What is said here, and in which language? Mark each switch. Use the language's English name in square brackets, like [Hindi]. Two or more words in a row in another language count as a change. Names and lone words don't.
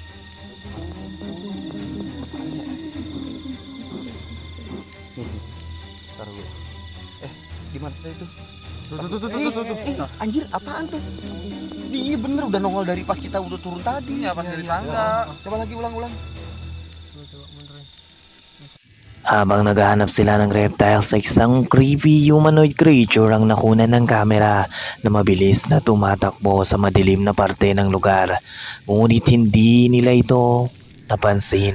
[Indonesian] Tar dulu. Gimana tadi itu? Tuh. Anjir, apaan tuh? Iya bener, udah nongol dari pas kita udah turun tadi. Ya, pas dari tangga. Coba lagi ulang. [Filipino] Habang naghahanap sila ng reptiles sa isang [English] creepy humanoid creature [Filipino] ang nakunan ng kamera na mabilis na tumatakbo sa madilim na parte ng lugar. Ngunit hindi nila ito napansin.